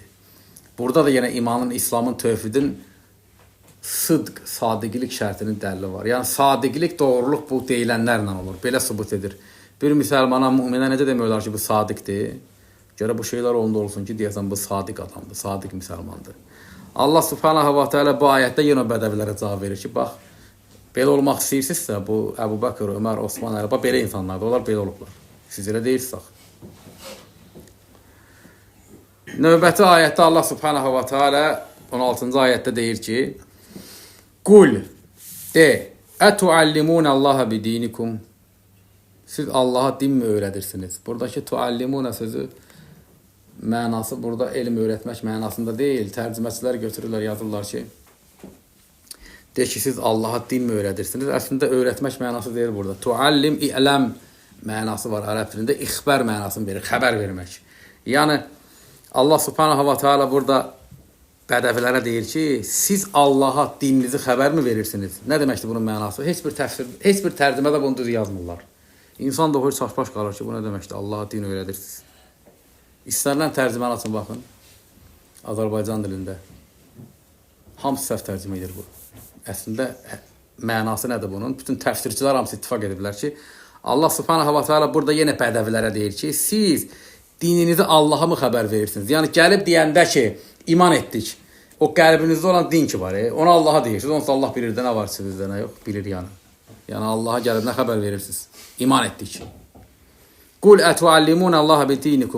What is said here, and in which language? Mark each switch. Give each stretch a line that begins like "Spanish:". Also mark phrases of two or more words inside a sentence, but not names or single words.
Azerbaijani: Burada da yenə imanın, İslamın, tövhidin sıdq, sadiqlik şərtinin dəlili var. Yəni sadiqlik, doğruluq bu deyilənlərlə olur. Belə sübut edir. Bir müsəlmana, müminə necə demək olar ki, bu sadiqdir? Görə bu şeylər onda olsun ki, deyəsən bu sadiq adamdır, sadiq müsəlmandır. Allah
Arabic: سبحانه وتعالى
Azerbaijani: bu ayətdə yenə bədəvilərə cavab verir ki, bax, belə olmaq istəyirsinizsə, bu Əbu Bəkr, Ömər, Osman, Əli, belə insanlardır, onlar belə olublar. Siz elə deyirsiniz. Növbəti ayətdə Allah
Arabic: سبحانه وتعالى
Azerbaijani: 16-cı ayətdə deyir ki, Qul, de,
Arabic: أتعلمون الله بدينكم.
Azerbaijani: Siz Allaha din mi öyrədirsiniz? Buradakı tuallimuna sözü mənası burada elm öyrətmək mənasında deyil. Tərcüməçilər götürürlər, yazırlar ki, de ki, siz Allaha din mi öyrədirsiniz? Əslində öyrətmək mənası deyil burada. Tuallim, i'ləm mənası var ərəb dilində. İxbər mənasını verir, xəbər vermək. Yəni, Allah
Arabic: سبحانه وتعالى
Azerbaijani: burada bədəvilərə deyir ki, siz Allaha dininizi xəbər mi verirsiniz? Nə deməkdir bunun mənası? Heç bir tərcümədə bunu düz yazmırlar. İnsan da hoş çaşbaş qalır ki, bu nə deməkdir? Allaha din öyrədirsiniz. İstənilən tərcüməni açın, baxın. Azərbaycan dilində. Hamısı səhv tərcümə edir bu. Əslində, mənası nədir bunun? Bütün təfsirçilər hamısı ittifaq ediblər ki, Allah
Arabic: سبحانه وتعالى
Azerbaijani: burada yenə bədəvilərə deyir ki, siz dininizi Allaha mı xəbər verirsiniz? Yəni, gəlib deyəndə ki, iman etdik. O qəlbinizdə olan din ki var, onu Allaha deyirsiniz. Onsuz Allah bilir də nə var sizdə, nə yox, bilir yəni. Yəni, Allaha gəlib nə xəbər verirsiniz? İman etdik.
Arabic: قل أتعلمون الله بدينكم.